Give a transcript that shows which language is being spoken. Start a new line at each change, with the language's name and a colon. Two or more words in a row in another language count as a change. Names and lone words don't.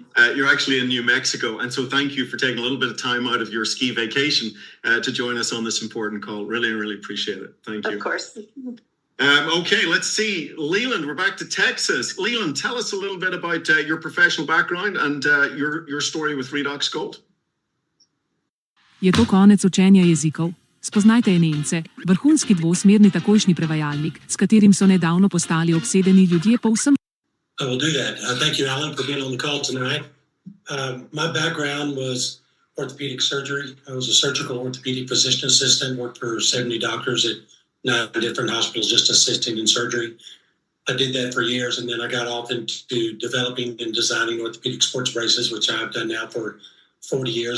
English: You're actually in New Mexico, and so thank you for taking a little bit of time out of your ski vacation to join us on this important call. Really, really appreciate it. Thank you. Of course. Okay, let's see. Leland, we're back to Texas. Leland, tell us a little bit about your professional background and your story with REDOX GOLD.
Slovenian: Je to konec učenja jezikov? Spoznajte Nemce, vrhunski dvosmerni takojšnji prevajalnik, s katerim so nedavno postali obsedeni ljudje po vsem.
English: I will do that. Thank you, Alan, for being on the call tonight. My background was orthopedic surgery. I was a surgical orthopedic physician assistant, worked for 70 doctors at 9 different hospitals just assisting in surgery. I did that for years, and then I got off into developing and designing orthopedic sports braces, which I've done now for 40 years.